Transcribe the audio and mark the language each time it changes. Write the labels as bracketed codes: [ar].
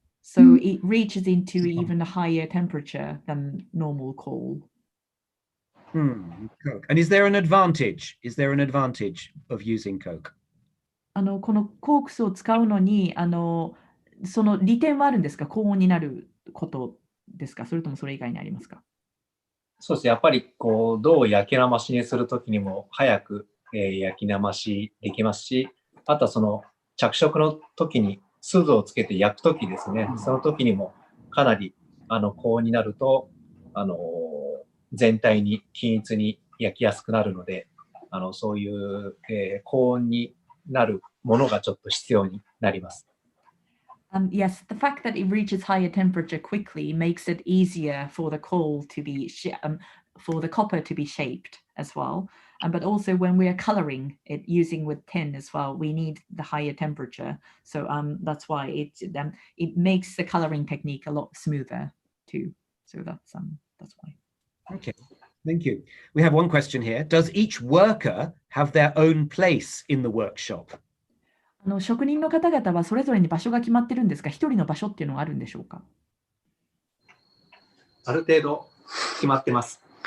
[en] So it reaches into even a higher temperature than normal coal. And is there an advantage? Is there an advantage of using coke? [ja] このコークスを使うのにその利点はあるんですか。高温になることですか。それともそれ以外にありますか。そうですね。やっぱりこう銅を焼きなましにするときにも早く、焼きなましできますし、あとはその着色の時に錫をつけて焼くときですね。その時にもかなり高温になると全体に均一に焼きやすくなるので、そういう、高温になるものがちょっと必要になります。 [en] Yes, the fact that it reaches higher temperature quickly makes it easier for the coal to be for the copper to be shaped as well. But also when we are coloring it using with tin as well, we need the higher temperature. So that's why it makes the coloring technique a lot smoother too. So that's why. Okay, thank you. We have one question here. Does each worker have their own place in the workshop? [ja] 職人の方々はそれぞれに場所が決まってるんですか？一人の場所っていうのがあるんでしょうか？ある程度決まってます。